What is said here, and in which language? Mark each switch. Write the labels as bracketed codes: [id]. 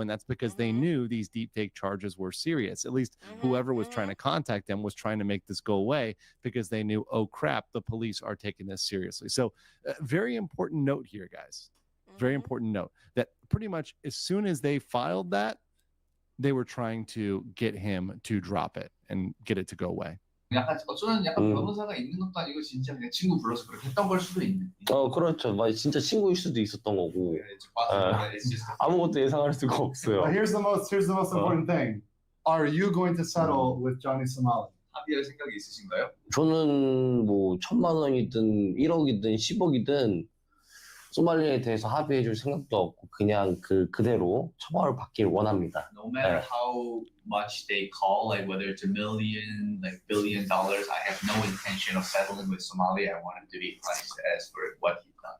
[en] And that's because they knew these deepfake charges were serious. At least whoever was trying to contact them was trying to make this go away because they knew, oh crap, the police are taking this seriously. So very important note here, guys. Very important note that pretty much as soon as they filed that, they were trying to get him to drop it and get it to go away. [ko] 어쩌면 약간 변호사가 있는 것도 아니고 진짜 그냥 친구 불러서 그렇게 했던 걸 수도 있는. 그렇죠. 진짜 친구일 수도 있었던 거고. 아무것도 예상할 수가 없어요. [en] But here's the most important thing. Are you going to settle with Johnny Somali? [ko] 합의할 생각이 있으신가요? 저는 뭐 1,000만 원이든 1억이든 10억이든 소말리에 대해서 합의해줄 생각도 없고 그냥 그대로 처벌을 받길 원합니다. [en] No matter how much they call, whether it's $1 million, $1 billion, I have no intention of settling with Somali. I want him to be punished as for what he's done.